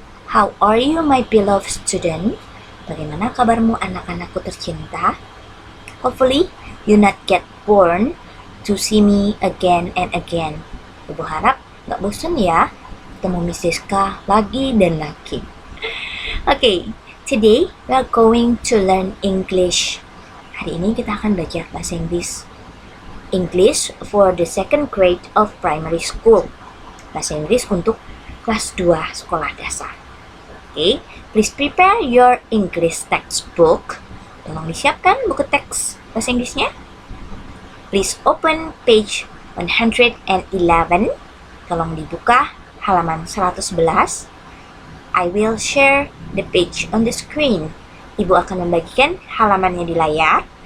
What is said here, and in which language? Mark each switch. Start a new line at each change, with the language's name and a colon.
English: How are you my beloved student?
Indonesian: Bagaimana kabarmu anak-anakku tercinta?
English: Hopefully you not get bored to see me again and again.
Indonesian: Ibu harap gak bosan ya ketemu Miss Deska lagi dan lagi.
English: Okay, today we are going to learn English.
Indonesian: Hari ini kita akan belajar bahasa Inggris.
English: English for the second grade of primary school.
Indonesian: Bahasa Inggris untuk kelas 2 sekolah dasar.
English: Okay, please prepare your English textbook.
Indonesian: Tolong disiapkan buku teks bahasa Inggrisnya.
English: Please open page 111.
Indonesian: Tolong dibuka halaman 111.
English: I will share the page on the screen.
Indonesian: Ibu akan membagikan halamannya di layar.